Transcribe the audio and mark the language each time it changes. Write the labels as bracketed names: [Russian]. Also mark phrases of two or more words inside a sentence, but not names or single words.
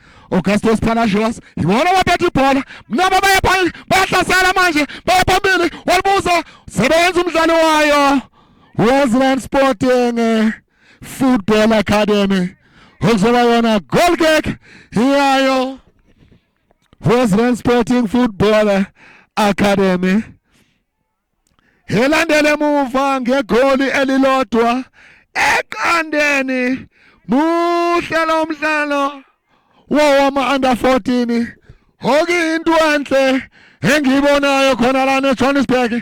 [Zulu] Ibona abaphethe ibhola. Nabo bayahlasela manje. Bayaphambili. Walibuza. Sebenza umdlalo wayo West Rand Sporting Football Academy. Ukuzoba yona [English] goal kick [Zulu] yayo West Rand Sporting Football Academy. Elandele muva ngegoli elilodwa eqandeni. Muhle lo mdlalo wama-under 14. Hoki into enhle engiyibonayo khona lana eJohannesburg.